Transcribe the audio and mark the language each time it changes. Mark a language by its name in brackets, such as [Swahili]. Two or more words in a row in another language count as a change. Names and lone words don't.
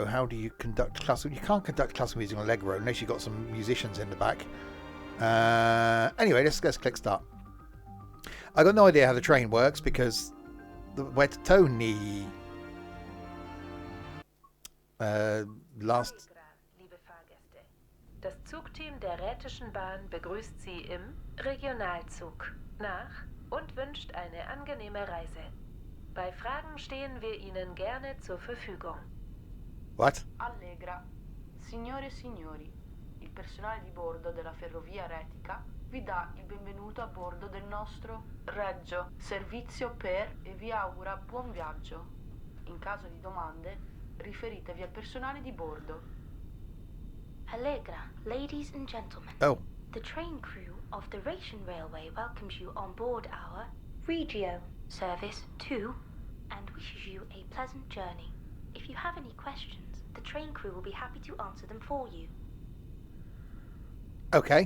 [English] How do you conduct classical? You can't conduct classical music on Allegro unless you've got some musicians in the back. Anyway, let's click start. I've got no idea how the train works because where to Tony last. [German] Liebe Fahrgäste, das Zugteam der Rätischen Bahn begrüßt Sie im Regionalzug nach und wünscht eine angenehme Reise. Bei Fragen stehen wir Ihnen gerne zur Verfügung. [English] What? Allegra. [Italian] Signore e signori, il personale di bordo della ferrovia retica vi dà il benvenuto a bordo del nostro Regio Servizio per e vi augura buon viaggio. In caso di domande, riferitevi al personale di bordo. [English] Allegra, ladies and gentlemen. Oh. The train crew of the Rhaetian Railway welcomes you on board our Regio Service 2 and wishes you a pleasant journey. If you have any questions, the train crew will be happy to answer them for you. Okay.